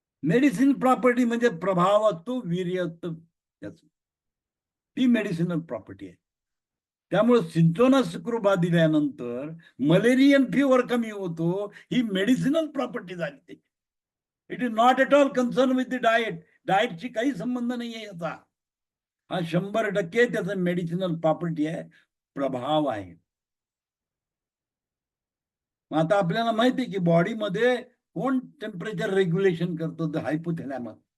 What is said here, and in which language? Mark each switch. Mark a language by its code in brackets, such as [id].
[mr] Medicine property म्हणजे प्रभाव असतो, वीर्य असतं त्याचं. ती मेडिसिनल प्रॉपर्टी आहे. त्यामुळे सिंचोना सुक्रोबा दिल्यानंतर मलेरियन फीवर कमी होतो, ही मेडिसिनल प्रॉपर्टी झाली त्याची. [en] It is not at all concern with the diet. [mr] डाएटशी काही संबंध नाहीये याचा. हा 100% त्याचं मेडिसिनल प्रॉपर्टी आहे, प्रभाव आहे. मग आता आपल्याला माहिती आहे की बॉडीमध्ये कोण टेम्परेचर रेग्युलेशन करतो? तर हायपोथॅलॅमस.